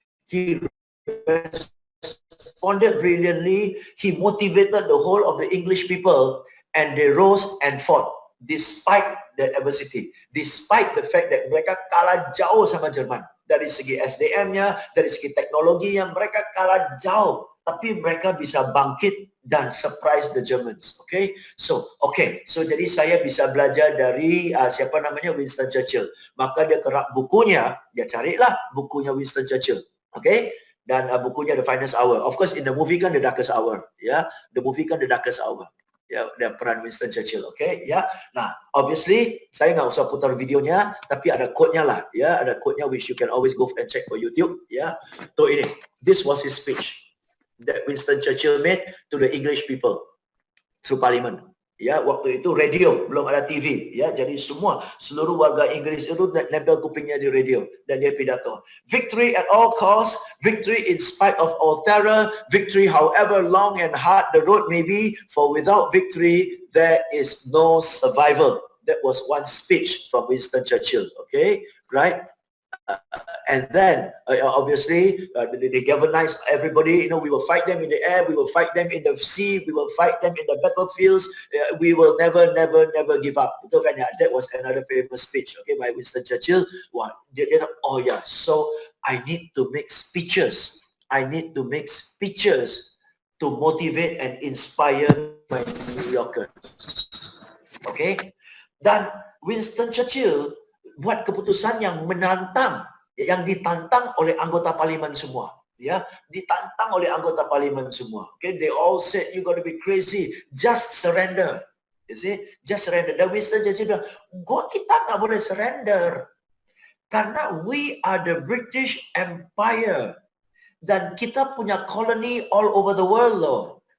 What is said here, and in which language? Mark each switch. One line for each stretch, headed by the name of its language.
English: He responded brilliantly. He motivated the whole of the English people, and they rose and fought despite the adversity, despite the fact that
Indonesian: mereka kalah jauh sama Jerman. Dari segi SDM-nya, dari segi teknologinya, mereka kalah jauh. Tapi mereka bisa bangkit dan
English: surprise the Germans.
Indonesian: So jadi saya bisa belajar dari siapa namanya, Winston Churchill. Maka dia kerap bukunya, dia carilah bukunya Winston Churchill.
English: Dan bukunya The Finest Hour. Of course, in the movie kan The Darkest Hour. The movie kan The Darkest Hour.
Indonesian: Dan peran
English: Winston Churchill.
Indonesian: Nah, obviously saya nggak usah putar videonya, tapi ada quote-nya lah. Ada quote-nya
English: which you can always go and check for YouTube.
Indonesian: So ini,
English: this was his speech that Winston Churchill made to the English people through Parliament.
Indonesian: Waktu itu radio, belum ada TV. Jadi seluruh warga Inggris itu nempel kupingnya di radio, dan dia pidato.
English: Victory at all costs, victory in spite of all terror, victory however long and hard the road may be, for without victory there is no survival. That was one speech from Winston Churchill. Right? And then obviously they galvanized everybody. We will fight them in the air, we will fight them in the sea, we will fight them in the battlefields. We will never give up. That was another famous speech, by Winston Churchill. Oh yeah, so I need to make speeches. I need to make speeches to motivate and inspire my New Yorkers.
Indonesian: Dan Winston Churchill buat keputusan yang menantang, yang ditantang oleh anggota parlimen semua. Ditantang oleh anggota parlimen semua.
English: They all said, you got to be crazy, just surrender. You see, just surrender.
Indonesian: Dan Winston Churchill bilang, kita nggak boleh
English: surrender,
Indonesian: karena
English: we are the British Empire,
Indonesian: dan kita punya
English: colony all over the world loh.